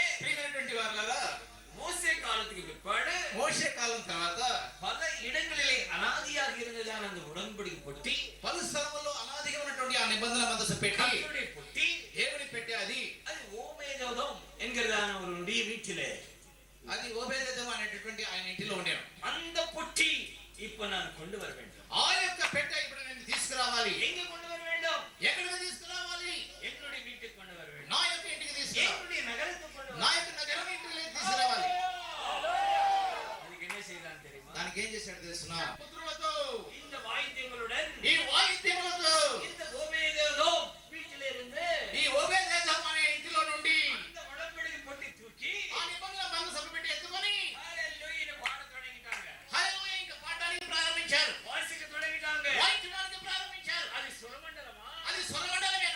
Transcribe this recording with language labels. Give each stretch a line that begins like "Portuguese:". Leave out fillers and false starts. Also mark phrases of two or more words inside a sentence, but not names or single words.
Telugu: ప్రియమైనటువంటి వారలారా,
Tamil: மோசே காலத்துக்கு பிற்பாடு
Telugu: మోషే కాలం తర్వాత
Tamil: பல இடங்களிலே அனாதியாக இருந்ததான அந்த உடன்படிக்கை பொட்டி,
Telugu: పలు స్థలముల్లో అనాదిగా ఉన్నటువంటి ఆ నిబంధన మందస పెట్టి,
Tamil: கர்த்தருடைய பொட்டி,
Telugu: దేవుని పెట్టి అది
Tamil: ஓமேதோதம் என்கிறதான அவருடைய வீட்டிலே,
Telugu: అది ఓబేదెదోం అనేటటువంటి ఆయన ఇంటిలో ఉండేను.
Tamil: அந்த பொட்டி இப்ப நான் கொண்டு வர வேண்டும்.
Telugu: ఆ యొక్క పెట్టె ఇప్పుడు నేను తీసుకురావాలి.
Tamil: எங்க கொண்டு வர வேண்டும்?
Telugu: ఎక్కడికి తీసుకురావాలి?
Tamil: என்னுடைய வீட்டுக்கு கொண்டு வர வேண்டும்.
Telugu: నా యొక్క ఇంటికి తీసుకురావాలి.
Tamil: என்னுடைய நகரத்துக்கு கொண்டு வர
Telugu: నా
Tamil: வேண்டும்.
Telugu: యొక్క నగరం ఇంటికి తీసుకురావాలి.
Tamil: அதுக்கு என்ன செய்யலாம் தெரியுமா?
Telugu: దానికి ఏం చేశాడు తెలుసునా? పుత్రులతో,
Tamil: இந்த வாய்த்தியங்களுடன்
Telugu: ఈ వాయిద్యములతో,
Tamil: இந்த ஓமேதோதோம் வீட்டிலே இருந்து
Telugu: ఈ ఓబేదెదోం అనే ఇంటిలో నుండి
Tamil: அந்த உடன்படிக்கை பொட்டி தூக்கி
Telugu: ఆ నిబంధన మందస పెట్టి ఎత్తుకొని
Tamil: ஹல்லேலூயா பாட தொடங்கிட்டாங்க.
Telugu: హల్లెలూయా ఇంకా పాడడానికి ప్రారంభించారు.
Tamil: வாசிக்க தொடங்கிட்டாங்க.
Telugu: వాయించడానికి ప్రారంభించారు.
Tamil: அது சுரமண்டலமா?
Telugu: అది స్వరమండలమే.